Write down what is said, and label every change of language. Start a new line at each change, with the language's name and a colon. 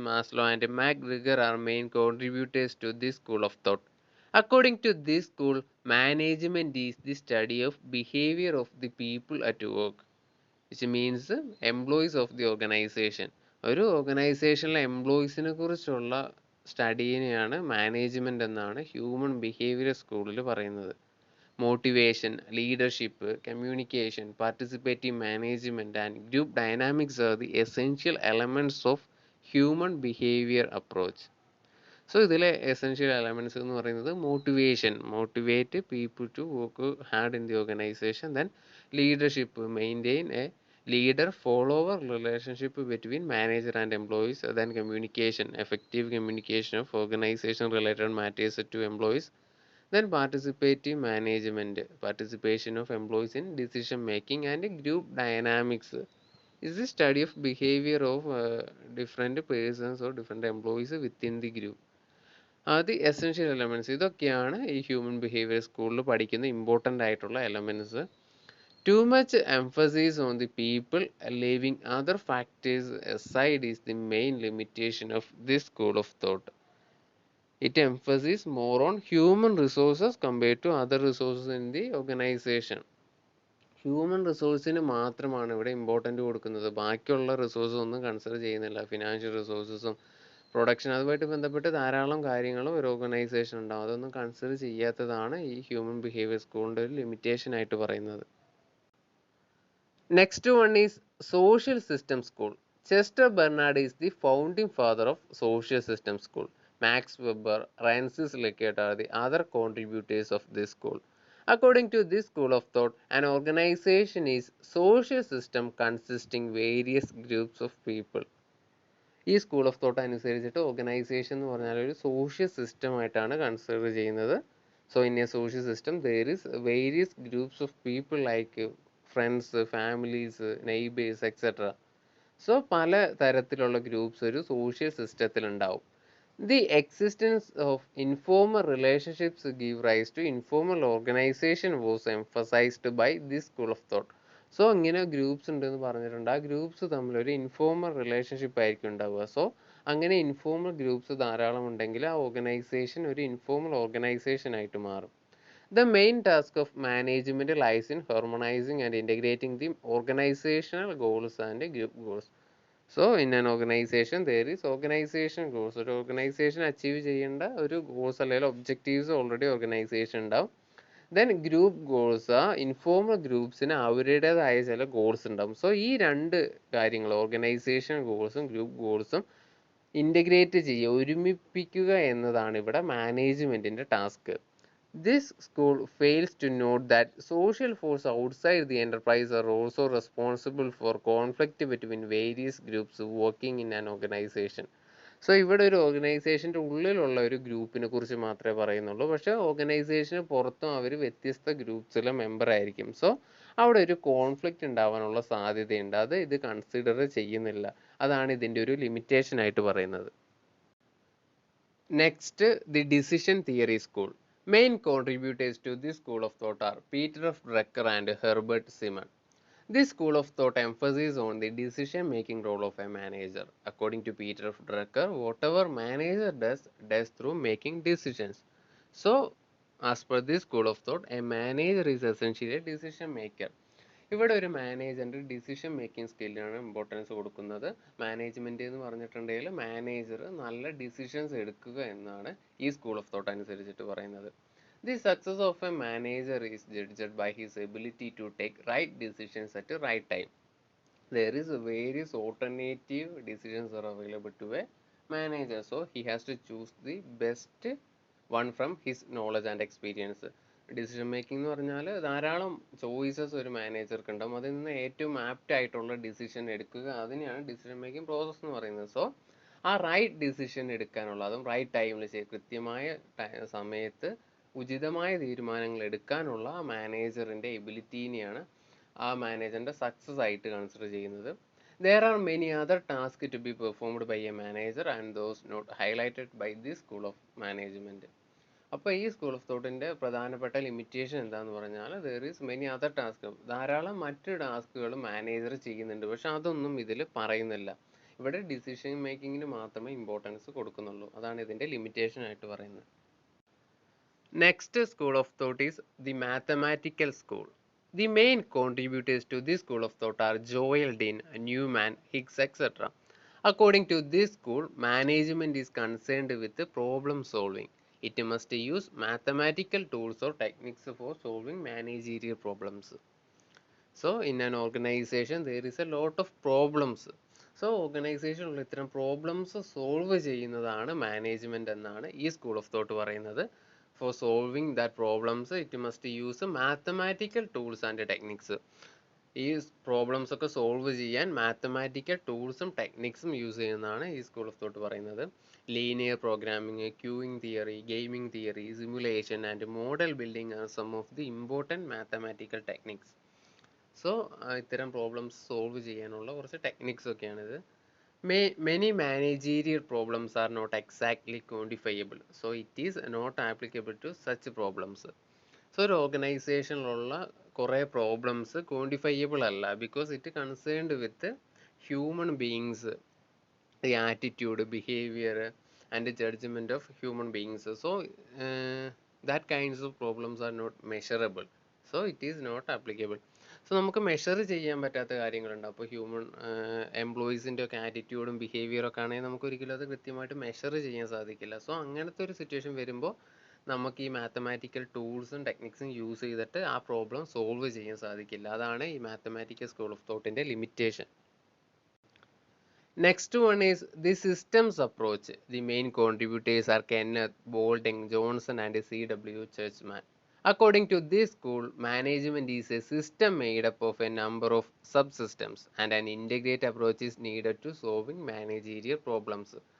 English: Maslow and MacGregor are main contributors to this school of thought. According to this school, management is the study of behavior of the people at work, which means employees of the organization.
Malayalam: ഒരു ഓർഗനൈസേഷനിലെ എംപ്ലോയീസിനെ കുറിച്ചുള്ള സ്റ്റഡീനെയാണ് management എന്നാണ് human behaviour സ്കൂളിൽ പറയുന്നത്.
English: Motivation, leadership, communication, participative management and group dynamics are the essential elements of human behavior approach. So
Malayalam: ഇതിലെ
English: essential elements
Malayalam: എന്ന് പറയുന്നത്
English: motivation, motivate people to work hard in the organization. Then leadership, maintain a leader follower relationship between manager and employees. Then communication, effective communication of organization related matters to employees. Then participative management, participation of employees in decision making and group dynamics. is the study of behavior of different persons or different employees within the group. The essential elements
Malayalam: ഇതൊക്കെയാണ് ഈ human behaviour സ്കൂളിൽ പഠിക്കുന്ന important ആയിട്ടുള്ള elements.
English: Too much emphasis on the people leaving other factors aside is the main limitation of this school of thought. It emphasizes more on human resources compared to other resources in the organization.
Malayalam: Human റിസോഴ്സിന് മാത്രമാണ് ഇവിടെ important കൊടുക്കുന്നത്. ബാക്കിയുള്ള resources ഒന്നും consider ചെയ്യുന്നില്ല. Financial റിസോഴ്സസും production അതുമായിട്ട് ബന്ധപ്പെട്ട് ധാരാളം കാര്യങ്ങളും ഒരു ഓർഗനൈസേഷൻ ഉണ്ടാവും. അതൊന്നും കൺസിഡർ ചെയ്യാത്തതാണ് ഈ ഹ്യൂമൻ ബിഹേവിയർ സ്കൂളിൻ്റെ ഒരു ലിമിറ്റേഷൻ ആയിട്ട് പറയുന്നത്.
English: Next one is social system school. Chester Barnard is the founding father of social system school. Max Weber, Francis Leggett are the other contributors of this school. According to this school of thought, an organization is social system consisting various groups of people.
Malayalam: ഈ school of thought അനുസരിച്ചിട്ട് organisation എന്ന് പറഞ്ഞാൽ ഒരു social system ആയിട്ടാണ് consider ചെയ്യുന്നത്.
English: So in a social system there is various groups of people like friends, families, neighbours etcetera.
Malayalam: So പല തരത്തിലുള്ള groups ഒരു സോഷ്യൽ സിസ്റ്റത്തിൽ ഉണ്ടാവും.
English: The existence of informal relationships give rise to informal organization was emphasized by this school of thought.
Malayalam: So ഇങ്ങനെ groups ഉണ്ടെന്ന് പറഞ്ഞിട്ടുണ്ട്. ആ groups തമ്മിൽ ഒരു ഇൻഫോർമൽ റിലേഷൻഷിപ്പ് ആയിരിക്കും ഉണ്ടാവുക. സോ അങ്ങനെ ഇൻഫോർമൽ ഗ്രൂപ്പ്സ് ധാരാളം ഉണ്ടെങ്കിൽ ആ ഓർഗനൈസേഷൻ ഒരു ഇൻഫോർമൽ ഓർഗനൈസേഷൻ ആയിട്ട് മാറും.
English: The main task of management lies in harmonizing and integrating the organizational goals and group goals. So in an organisation there is organisation goals.
Malayalam: ഒരു ഓർഗനൈസേഷൻ അച്ചീവ് ചെയ്യേണ്ട ഒരു goals അല്ലെങ്കിൽ ഒബ്ജക്റ്റീവ്സ് ഓൾറെഡി ഓർഗനൈസേഷൻ ഉണ്ടാവും. Then group goals, ആ informal ഗ്രൂപ്പ്സിന് അവരുടേതായ ചില goals ഉണ്ടാവും. So ഈ രണ്ട് കാര്യങ്ങൾ ഓർഗനൈസേഷൻ ഗോൾസും ഗ്രൂപ്പ് ഗോൾസും ഇൻ്റഗ്രേറ്റ് ചെയ്യുക, ഒരുമിപ്പിക്കുക എന്നതാണ് ഇവിടെ മാനേജ്മെൻറ്റിൻ്റെ task.
English: This school fails to note that social forces outside the enterprise are also responsible for conflict between various groups working in an organization.
Malayalam: So ഇവിടെ ഒരു ഓർഗനൈസേഷൻ്റെ ഉള്ളിലുള്ള ഒരു ഗ്രൂപ്പിനെ കുറിച്ച് മാത്രമേ പറയുന്നുള്ളൂ. പക്ഷേ ഓർഗനൈസേഷന് പുറത്തും അവർ വ്യത്യസ്ത ഗ്രൂപ്പ്സിലെ മെമ്പർ ആയിരിക്കും. സോ അവിടെ ഒരു കോൺഫ്ലിക്റ്റ് ഉണ്ടാവാനുള്ള സാധ്യതയുണ്ട്. അത് ഇത് കൺസിഡർ ചെയ്യുന്നില്ല. അതാണ് ഇതിൻ്റെ ഒരു ലിമിറ്റേഷൻ ആയിട്ട് പറയുന്നത്.
English: Next, the decision theory school. Main contributors to this school of thought are Peter F. Drucker and Herbert Simon. This school of thought emphasizes on the decision-making role of a manager. According to Peter F. Drucker, whatever manager does through making decisions. So, as per this school of thought, a manager is essentially a decision maker.
Malayalam: ഇവിടെ ഒരു മാനേജറിൻ്റെ decision making സ്കില്ലിനാണ് importance കൊടുക്കുന്നത്. Management എന്ന് പറഞ്ഞിട്ടുണ്ടെങ്കിൽ manager നല്ല decisions എടുക്കുക എന്നാണ് ഈ school of thought അനുസരിച്ചിട്ട് പറയുന്നത്.
English: The success of a manager is judged by his ability to take right decisions at right time. There is various alternative decisions are available to a manager, so he has to choose the best one from his knowledge and experience.
Malayalam: Decision making എന്ന് പറഞ്ഞാൽ ധാരാളം choices ഒരു മാനേജർക്ക് ഉണ്ടാവും. അതിൽ നിന്ന് ഏറ്റവും apt ആയിട്ടുള്ള ഡിസിഷൻ എടുക്കുക, അതിനെയാണ് ഡിസിഷൻ മേക്കിംഗ് പ്രോസസ്സ് എന്ന് പറയുന്നത്. സോ ആ റൈറ്റ് ഡിസിഷൻ എടുക്കാനുള്ള, അതും റൈറ്റ് ടൈമിൽ കൃത്യമായ സമയത്ത് ഉചിതമായ തീരുമാനങ്ങൾ എടുക്കാനുള്ള ആ മാനേജറിൻ്റെ എബിലിറ്റീനെയാണ് ആ മാനേജറിൻ്റെ സക്സസ് ആയിട്ട് കൺസിഡർ ചെയ്യുന്നത്.
English: There are many other tasks to be performed by a manager and those not highlighted by this school of management.
Malayalam: അപ്പോൾ ഈ സ്കൂൾ ഓഫ് തോട്ടിൻ്റെ പ്രധാനപ്പെട്ട ലിമിറ്റേഷൻ എന്താണെന്ന് പറഞ്ഞാൽ
English: there is many other task,
Malayalam: ധാരാളം മറ്റ് ടാസ്കുകൾ മാനേജർ ചെയ്യുന്നുണ്ട്. പക്ഷെ അതൊന്നും ഇതിൽ പറയുന്നില്ല. ഇവിടെ ഡിസിഷൻ മേക്കിങ്ങിന് മാത്രമേ ഇമ്പോർട്ടൻസ് കൊടുക്കുന്നുള്ളൂ. അതാണ് ഇതിൻ്റെ ലിമിറ്റേഷൻ ആയിട്ട് പറയുന്നത്.
English: Next school of thought is the mathematical school. The main contributors to this school of thought are Joel Dean, Newman, Higgs, etc. According to this school, management is concerned with problem solving. It must use mathematical tools or techniques for solving managerial problems. So, in an organization, there is a lot of problems.
Malayalam: So, ഓർഗനൈസേഷനിൽ ഇത്തരം problems solve ചെയ്യുന്നതാണ് management എന്നാണ് ഈ school of thought പറയുന്നത്.
English: For solving that problems, it must use mathematical tools and techniques.
Malayalam: ഈ problems ഒക്കെ solve ചെയ്യാൻ mathematical ടൂൾസും ടെക്നിക്സും use ചെയ്യുന്നതാണ് ഈ സ്കൂൾ ഓഫ് തോട്ട് പറയുന്നത്.
English: Linear programming, queuing theory, gaming theory, simulation and model building are some of the important mathematical techniques.
Malayalam: So ഇത്തരം problems solve ചെയ്യാനുള്ള കുറച്ച് techniques ഒക്കെയാണിത്.
English: Many managerial problems are not exactly quantifiable, so it is not applicable to such problems. So
Malayalam: ഒരു ഓർഗനൈസേഷനിലുള്ള കുറേ problems quantifiable അല്ല,
English: Because it concerned with human beings, the attitude, behaviour and judgement of human beings. So that kinds of problems are not measurable, so it is not applicable.
Malayalam: So നമുക്ക് measure ചെയ്യാൻ പറ്റാത്ത കാര്യങ്ങളുണ്ട്. അപ്പോൾ human എംപ്ലോയീസിൻ്റെ ഒക്കെ ആറ്റിറ്റ്യൂഡും ബിഹേവിയറും ഒക്കെ ആണെങ്കിൽ നമുക്ക് ഒരിക്കലും അത് കൃത്യമായിട്ട് മെഷർ ചെയ്യാൻ സാധിക്കില്ല. സോ അങ്ങനത്തെ ഒരു സിറ്റുവേഷൻ വരുമ്പോൾ നമുക്ക് ഈ മാത്തമാറ്റിക്കൽ ടൂൾസും ടെക്നിക്സും യൂസ് ചെയ്തിട്ട് ആ പ്രോബ്ലം സോൾവ് ചെയ്യാൻ സാധിക്കില്ല. അതാണ് ഈ mathematical school of തോട്ടിൻ്റെ limitation.
English: Next one is the systems approach. The main contributors are Kenneth, Boulding, Johnson and C.W. Churchman. According to this school, management is a system made up of a number of subsystems and an integrated approach is needed to solving managerial problems.